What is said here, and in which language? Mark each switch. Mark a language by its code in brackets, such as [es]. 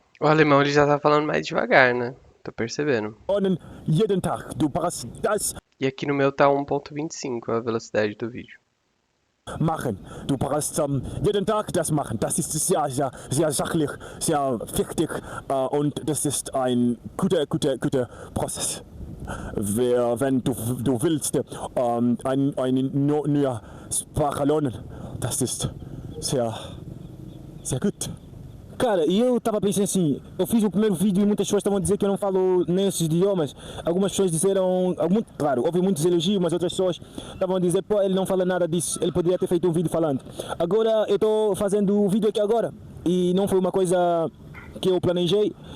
[pt] O alemão ele já tá falando mais devagar, né? Tô percebendo. [de] jeden Tag. Du brauchst das [pt] E aqui no meu tá 1.25 a velocidade do vídeo. [de] machen. Du brauchst jeden Tag das machen. Das ist sehr, sehr, sehr sachlich, sehr wichtig und das ist ein guter Prozess. Wenn du willst eine neue Sprache lernen, das ist sehr, sehr gut. [pt] Cara, e eu tava pensando assim, eu fiz o primeiro vídeo e muitas pessoas estavam a dizer que eu não falo nem esses idiomas. Algumas pessoas disseram, claro, houve muitos elogios, mas outras pessoas estavam a dizer, pô, ele não fala nada disso, ele poderia ter feito um vídeo falando. Agora eu estou fazendo o vídeo aqui agora e não foi uma coisa que eu planejei.